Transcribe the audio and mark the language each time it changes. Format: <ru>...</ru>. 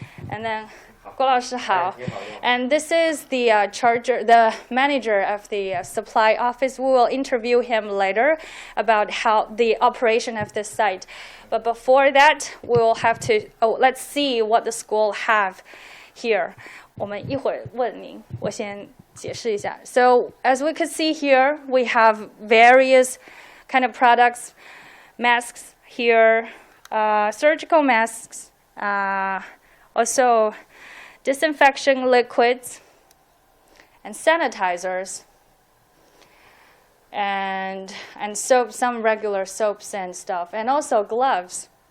<en>And then,</en> <zh>郭老师好.</zh> <en>And this is the the manager of the supply office. We will interview him later about how the operation of this site. But before that, we will have to let's see what the school have here.</en> <zh>我们一会儿问您，我先解释一下.</zh> <en>So as we could see here, we have various kind of products, masks here, surgical masks, also disinfection liquids and sanitizers, and soap, some regular soaps and stuff, and also gloves.</en>